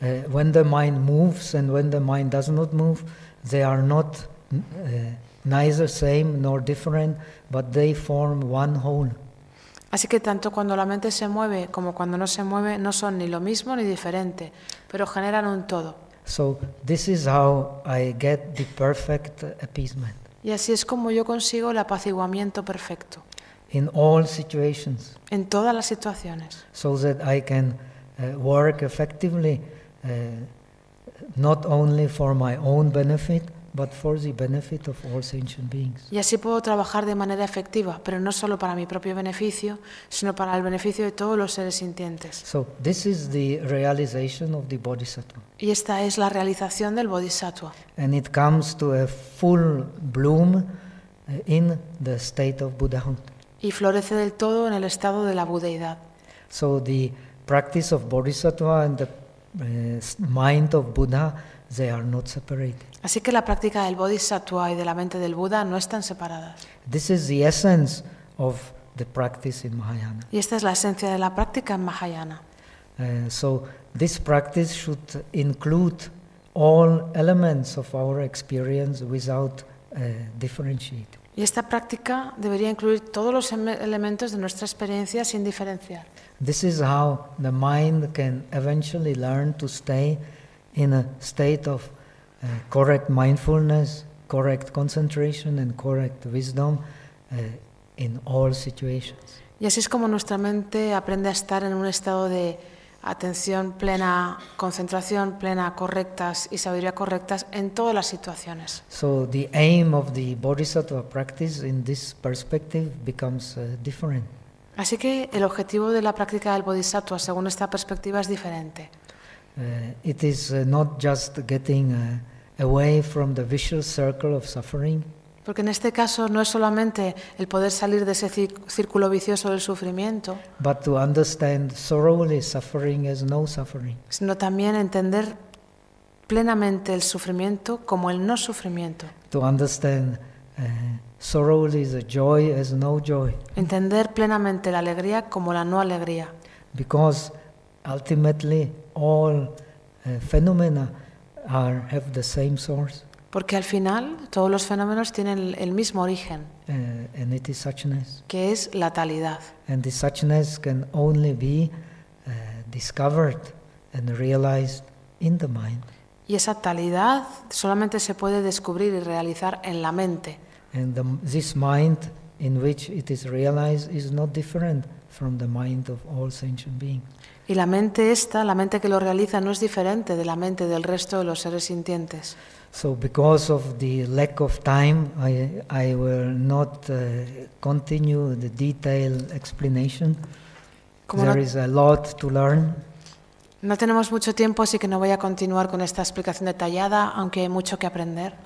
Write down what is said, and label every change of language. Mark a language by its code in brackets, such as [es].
[en] When the mind moves and when the mind does not move, they are not neither same nor different, but they form one whole. [es] Así que tanto cuando la mente se mueve como cuando no se mueve no son ni lo mismo ni diferente, pero generan un todo. [en] So this is how I get the perfect appeasement. [es] Y así es como yo consigo el apaciguamiento perfecto. [en] In all situations. [es] En todas las situaciones. [en] So that I can work effectively, not only for my own benefit, but for the benefit of all sentient beings. [es] Y así puedo trabajar de manera efectiva, pero no solo para mi propio beneficio, sino para el beneficio de todos los seres sintientes. [en] So this is the realization of the bodhisattva. [es] Y esta es la realización del bodhisattva. [en] And it comes to a full bloom in the state of Buddhahood. [es] Y florece del todo en el estado de la budeidad. [en] So the practice of bodhisattva and the mind of Buddha, they are not separated. [es] Así que la práctica del bodhisattva y de la mente del Buda no están separadas. [en] This is the essence of the practice in Mahayana. [es] Y esta es la esencia de la práctica en Mahayana. [en] So this practice should include all elements of our experience without differentiating. [es] Y esta práctica debería incluir todos los elementos de nuestra experiencia sin diferenciar. [en] This is how the mind can eventually learn to stay in a state of correct mindfulness, correct concentration, and correct wisdom in all situations. [es] Y así es como nuestra mente aprende a estar en un estado de atención plena, concentración plena, correctas y sabiduría correctas en todas las situaciones. [en] So the aim of the bodhisattva practice in this perspective becomes different. [es] Así que el objetivo de la práctica del bodhisattva según esta perspectiva es diferente. [en] It is not just getting away from the vicious circle of suffering. [es] Porque en este caso no es solamente el poder salir de ese círculo vicioso del sufrimiento, [en] but to understand thoroughly suffering as no suffering. [es] Sino también entender plenamente el sufrimiento como el no sufrimiento. [en] To understand thoroughly the joy as no joy. [es] Entender plenamente la alegría como la no alegría. [en] Because ultimately all phenomena have the same source. [es] Porque al final todos los fenómenos tienen el mismo origen. [en] And it is suchness. [es] Que es la talidad. [en] And the suchness can only be discovered and realized in the mind. [es] Y esa talidad solamente se puede descubrir y realizar en la mente. [en] And this mind in which it is realized is not different from the mind of all sentient beings. [es] Y la mente esta, la mente que lo realiza, no es diferente de la mente del resto de los seres sintientes. [en] So because of the lack of time, I will not continue the detailed explanation. There is a lot to learn. [es] No tenemos mucho tiempo, así que no voy a continuar con esta explicación detallada, aunque hay mucho que aprender.